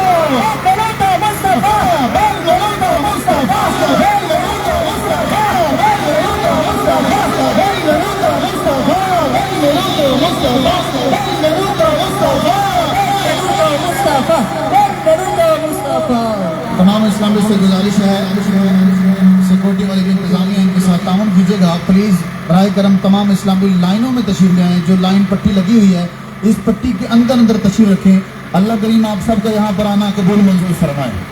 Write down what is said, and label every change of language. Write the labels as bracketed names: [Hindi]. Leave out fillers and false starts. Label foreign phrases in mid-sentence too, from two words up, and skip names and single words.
[Italian] Benvenuto Mustafa, benvenuto Mustafa, benvenuto Mustafa, benvenuto Mustafa, benvenuto Mustafa, benvenuto Mustafa, benvenuto Mustafa, benvenuto Mustafa, benvenuto Mustafa. [Urdu] تمام اسلامیوں سے گزارش ہے، سیکیورٹی والے بھی انتظامیہ ان کے ساتھ تعاون کیجیے گا پلیز. برائے کرم تمام اسلامی لائنوں میں تشریف لے آئیں۔ جو لائن پٹی لگی ہوئی ہے اس پٹی کے اندر اندر تشریف رکھیں. اللہ کریم آپ سب کا یہاں پر آنا قبول منظور فرمائے.